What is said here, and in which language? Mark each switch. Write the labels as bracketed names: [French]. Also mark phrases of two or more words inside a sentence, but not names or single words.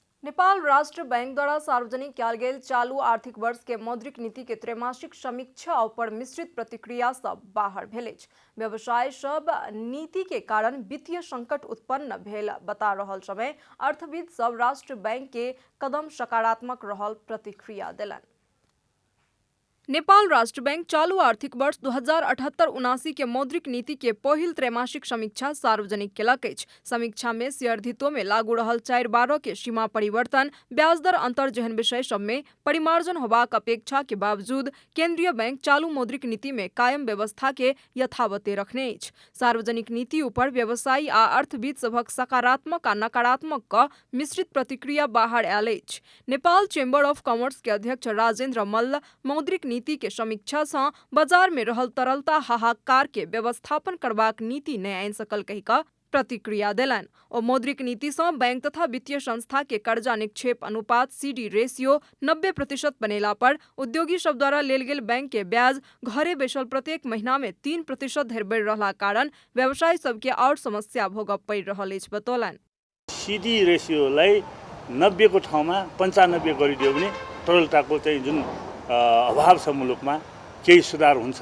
[Maithili] नेपाल राष्ट्र बैंक द्वारा सार्वजनिक कियाल गेल चालू आर्थिक वर्ष के मौद्रिक नीति के त्रैमासिक समीक्षा पर मिश्रित प्रतिक्रिया सब बाहर भेल। व्यवसाय सब नीति के कारण वित्तीय संकट उत्पन्न भेल बता रहल समय अर्थविद सब राष्ट्र बैंक के कदम सकारात्मक रहल प्रतिक्रिया देलन। नेपाल राष्ट्र बैंक चालू आर्थिक वर्ष 2078-79 के मौद्रिक नीति के पहिल त्रैमासिक समीक्षा सार्वजनिक केलक अछि। समीक्षा में शेयरधितो में लागू रहल 4/12 के सीमा परिवर्तन, ब्याज दर अंतर जेहन विषय सब में परिमार्जन होबाक अपेक्षा के बावजूद केंद्रीय बैंक चालू मौद्रिक नीति में कायम व्यवस्था के यथावते रखने अछि। सार्वजनिक नीति ऊपर व्यवसायी आ अर्थविद सभक सकारात्मक आ नकारात्मक क मिश्रित प्रतिक्रिया बाहर आयल अछि। नेपाल चेम्बर ऑफ कॉमर्स के अध्यक्ष राजेन्द्र मल्ल मौद्रिक नीति के समीक्षा से बाजार में रहल तरलता हाहाकार के व्यवस्थापन करबाक नीति नहीं आनि सकल कहि का प्रतिक्रिया देलन। ओ मौद्रिक नीति से बैंक तथा वित्तीय संस्था के कर्जा निक्षेप अनुपात [English] CD ratio [Maithili] 90% बनेला पर उद्योगी सब द्वारा लेल गेल बैंक के ब्याज घरे बैसल प्रत्येक महीना में 3% धरि बढ़ि रहला कारण व्यवसायी सबके और समस्या भोगब पड़ि रहल अछि बतौलन। [English] CD ratioलाई [Nepali] 90 को ठाउँमा 95 गरिदियो भने तरलताको चाहिँ जुन अभाव छ मुलुकमा केही सुधार हुन्छ।